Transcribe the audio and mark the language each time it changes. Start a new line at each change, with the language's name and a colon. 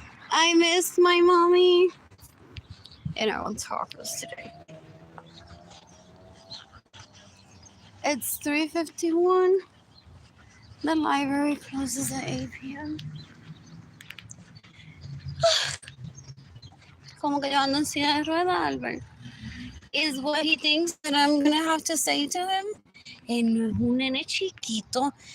English: I missed my mommy. And I want tacos today. It's 3:51. The library closes at 8 p.m.
Spanish: Como que yo ando en silla de ruedas, Albert.
English: Is what he thinks that I'm gonna have to say to him.
Spanish: Él no es un nene chiquito.